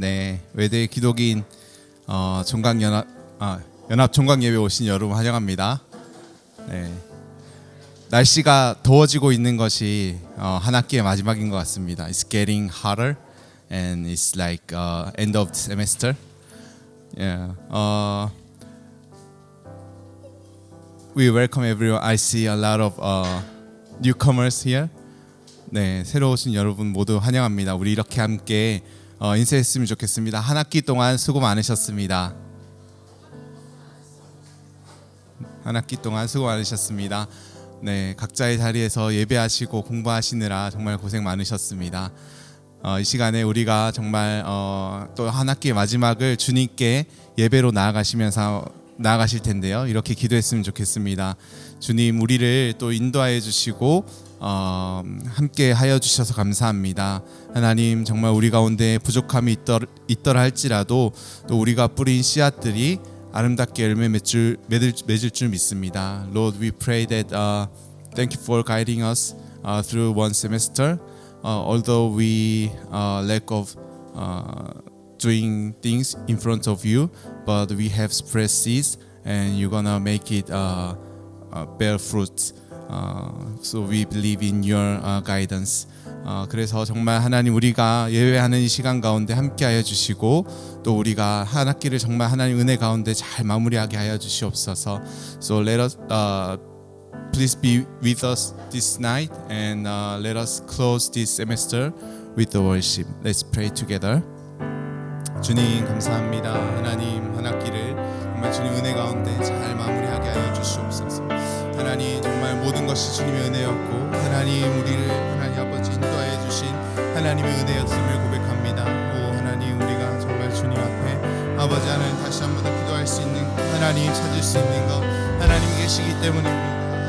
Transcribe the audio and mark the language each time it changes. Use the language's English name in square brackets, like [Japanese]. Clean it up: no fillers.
[Korean] 네, 외대 기독인 연합 종강 예배 오신 여러분 환영합니다. 네, 날씨가 더워지고 있는 것이 한 학기의 마지막인 것 같습니다. [English] It's getting hotter and it's like end of the semester. Yeah. We welcome everyone. I see a lot of newcomers here. [Korean] 네, 새로 오신 여러분 모두 환영합니다. 우리 이렇게 함께 인사했으면 좋겠습니다. 한 학기 동안 수고 많으셨습니다. 한 학기 동안 수고 많으셨습니다. 네, 각자의 자리에서 예배하시고 공부하시느라 정말 고생 많으셨습니다. 이 시간에 우리가 정말 또 한 학기의 마지막을 주님께 예배로 나아가실 텐데요. 이렇게 기도했으면 좋겠습니다. 주님, 우리를 또 인도하여 주시고 함께 하여 주셔서 감사합니다. 하나님, 정말 우리 가운데 부족함이 있더라 할지라도 또 우리가 뿌린 씨앗들이 아름답게 열매 맺을 줄 믿습니다. [English] Lord, we pray that thank you for guiding us through one semester. Although we lack of doing things in front of you, but we have spread seeds, and you're gonna make it bear fruits. So we believe in your guidance. [Korean] 그래서 정말 하나님, 우리가 예배하는 이 시간 가운데 함께하여 주시고 또 우리가 한 학기를 정말 하나님 은혜 가운데 잘 마무리하게 하여 주시옵소서. [English] So let us please be with us this night and let us close this semester with the worship. Let's pray together. [Korean] 주님 감사합니다. 하나님, 한 학기를 정말 주님 은혜 가운데 잘 마무리하게 하여 주시옵소서. 하나님, 정말 모든 것이 주님의 은혜였고 하나님, 우리를 하나님 아버지 인도하여 주신 하나님의 은혜였음을 고백합니다. 오 하나님, 우리가 정말 주님 앞에 아버지 하나님 다시 한 번 더 기도할 수 있는 하나님 찾을 수 있는 것 하나님 계시기 때문입니다.